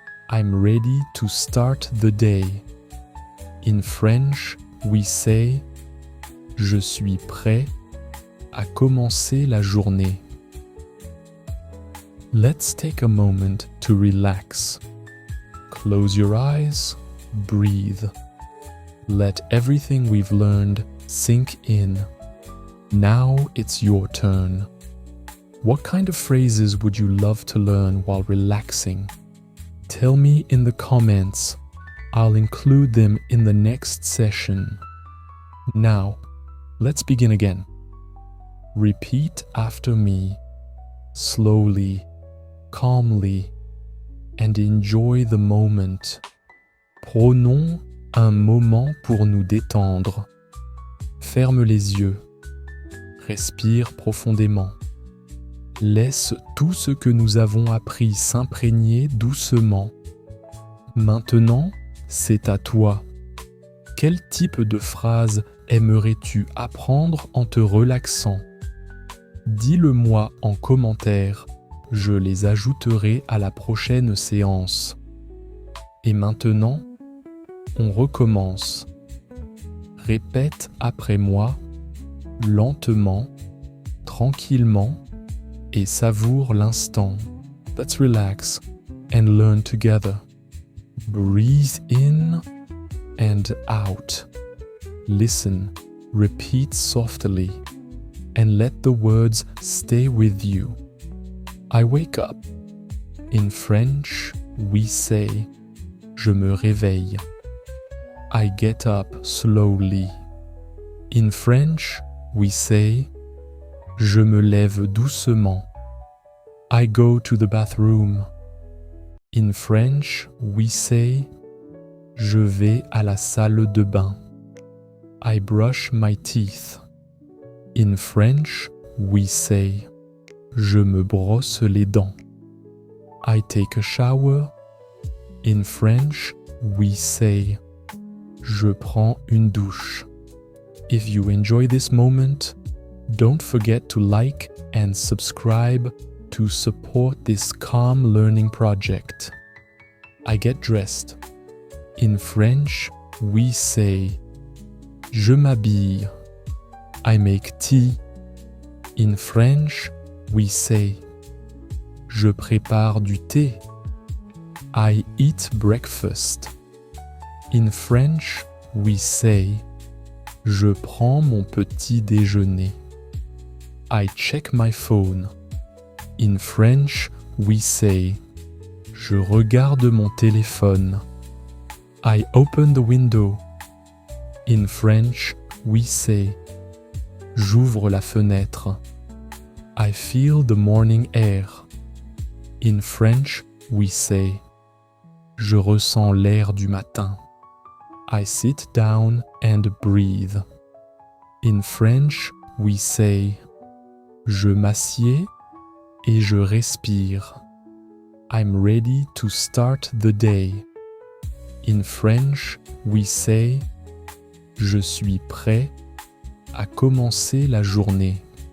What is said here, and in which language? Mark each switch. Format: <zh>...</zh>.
<en>I'm ready to start the day. In French, we say,</en> <fr>je suis prêt à commencer la journée.</fr> <en>Let's take a moment to relax. Close your eyes, breathe. Let everything we've learned sink in. Now it's your turn. What kind of phrases would you love to learn while relaxing? Tell me in the comments. I'll include them in the next session. Now, let's begin again. Repeat after me, slowly, calmly, and enjoy the moment.</en> <fr>Prenons un moment pour nous détendre. Ferme les yeux. Respire profondément. Laisse tout ce que nous avons appris s'imprégner doucement. Maintenant, c'est à toi. Quel type de phrase aimerais-tu apprendre en te relaxant? Dis-le-moi en commentaire. Je les ajouterai à la prochaine séance. Et maintenant, on recommence. Répète après moi, lentement, tranquillement, et savoure l'instant.</fr> <en>Let's relax and learn together. Breathe in and out. Listen, repeat softly, and let the words stay with you. I wake up. In French, we say,</en> <fr>je me réveille.</fr> <en>I get up slowly. In French, we say,</en> <fr>je me lève doucement.</fr> <en>I go to the bathroom. In French, we say,</en> <fr>je vais à la salle de bain.</fr> <en>I brush my teeth. In French, we say,</en> <fr>je me brosse les dents.</fr> <en>I take a shower. In French, we say,</en> <fr>je prends une douche.</fr> <en>If you enjoy this moment, don't forget to like and subscribe to support this calm learning project. I get dressed. In French, we say,</en> <fr>je m'habille.</fr> <en>I make tea. In French, we say,</en> <fr>je prépare du thé.</fr> <en>I eat breakfast. In French, we say,</en> <fr>je prends mon petit déjeuner.</fr> <en>I check my phone. In French, we say,</en> <fr>Je regarde mon téléphone.</fr> <en>I open the window. In French, we say.</en> <fr>J'ouvre la fenêtre.</fr> <en>I feel the morning air. In French, we say.</en> <fr>Je ressens l'air du matin.</fr> <en>I sit down and breathe. In French, we say.</en> <fr>Je m'assieds et je respire.</fr> <en>I'm ready to start the day. In French, we say.</en> <fr>Je suis prêt à commencer la journée.</fr>